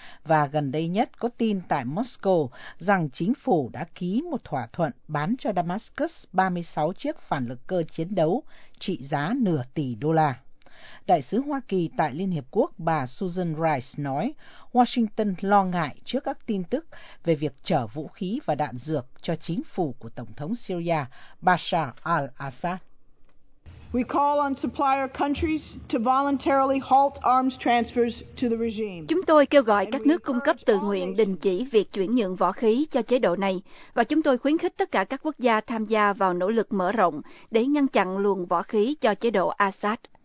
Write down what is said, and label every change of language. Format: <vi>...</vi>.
<vi>Và gần đây nhất có tin tại Moscow rằng chính phủ đã ký một thỏa thuận bán cho Damascus 36 chiếc phản lực cơ chiến đấu trị giá nửa tỷ đô la. Đại sứ Hoa Kỳ tại Liên Hiệp Quốc bà Susan Rice nói Washington lo ngại trước các tin tức về việc chở vũ khí và đạn dược cho chính phủ của Tổng thống Syria Bashar al-Assad.</vi> <en>We call on supplier countries to voluntarily halt arms transfers to the regime.</en> <vi>Chúng tôi kêu gọi các nước cung cấp tự nguyện đình chỉ việc chuyển nhượng vũ khí cho chế độ này, và chúng tôi khuyến khích tất cả các quốc gia tham gia vào nỗ lực mở rộng để ngăn chặn luồng vũ khí cho chế độ Assad.</vi>